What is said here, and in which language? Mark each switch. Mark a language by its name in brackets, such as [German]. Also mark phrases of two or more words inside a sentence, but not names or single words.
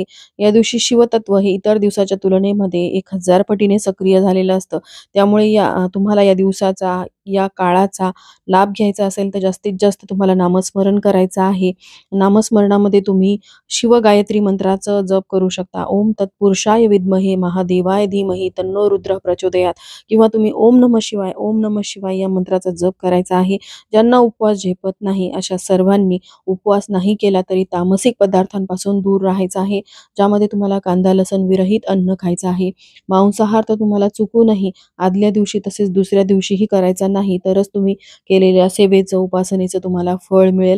[Marathi] या दिवशी शिवतत्व हे इतर दिवसाच्या तुलनेमध्ये 1000 पटीने सक्रिय झालेलं असतं. त्यामुळे तुम्हाला या दिवसाचा, या काळाचा लाभ घ्यायचा असेल तर जास्तीत जास्त तुम्हाला नामस्मरण करायचं आहे. नामस्मरणामध्ये तुम्ही शिवगायत्री मंत्राचं जप करू शकता. [Sanskrit] ओम तत्पुरुषाय विद्महे महादेवाय धीमहि तन्नो रुद्र प्रचोदयात, [Marathi] किंवा तुम्ही [Sanskrit] ओम नमः शिवाय, ओम नमः शिवाय [Marathi] या मंत्राचा जप करायचा आहे. ज्यांना उपवास झेपत नाही अशा सर्वांनी उपवास नाही केला तरी तामसिक पदार्थांपासून दूर राहायचं आहे. ज्यामध्ये तुम्हाला कांदा लसण विरहित अन्न खायचं आहे. मांसाहार तर तुम्हाला चुकूनही आदल्या दिवशी तसेच दुसऱ्या दिवशीही करायचा नाही, तरच तुम्ही केलेल्या सेवेचं, उपासनेचं तुम्हाला फळ मिळेल.